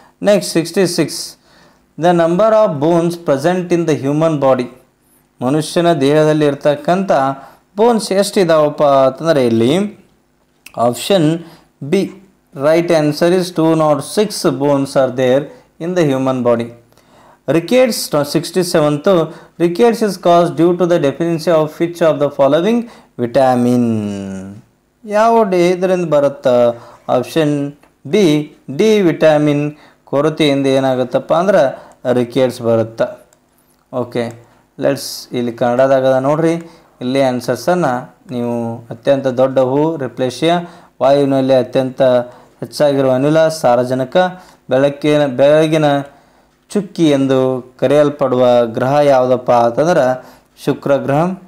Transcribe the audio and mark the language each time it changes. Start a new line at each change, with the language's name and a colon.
English: Next 66 the number of bones present in the human body.
Kannada: ಮನುಷ್ಯನ ದೇಹದಲ್ಲಿ ಇರ್ತಕ್ಕಂಥ bones ಎಷ್ಟಿದಾವಪ್ಪ ಅಂತಂದರೆ ಇಲ್ಲಿ option B
English: Right answer is 206 bones are there in the human body. Rickets 67th rickets is caused due to the deficiency of which of the following vitamin.
Kannada: ಯಾವ ಇದರಿಂದ ಬರುತ್ತಾ? Option B D vitamin ಕೊರತೆಯಿಂದ ಏನಾಗುತ್ತಪ್ಪ ಅಂದ್ರೆ Ricketts ಬರುತ್ತೆ. Okay, let's ಇಲ್ಲಿ ಕನ್ನಡದಾಗದ ನೋಡ್ರಿ. ಇಲ್ಲಿ ಆನ್ಸರ್ಸನ್ನು ನೀವು ಅತ್ಯಂತ ದೊಡ್ಡ ಹೂ ರಿಪ್ಲೇಷಿಯಾ, ವಾಯುವಿನಲ್ಲಿ ಅತ್ಯಂತ ಹೆಚ್ಚಾಗಿರುವ ಅನಿಲ ಸಾರಜನಕ, ಬೆಳಗಿನ ಚುಕ್ಕಿ ಎಂದು ಕರೆಯಲ್ಪಡುವ ಗ್ರಹ ಯಾವುದಪ್ಪ ಅಂತಂದ್ರೆ ಶುಕ್ರ ಗ್ರಹ.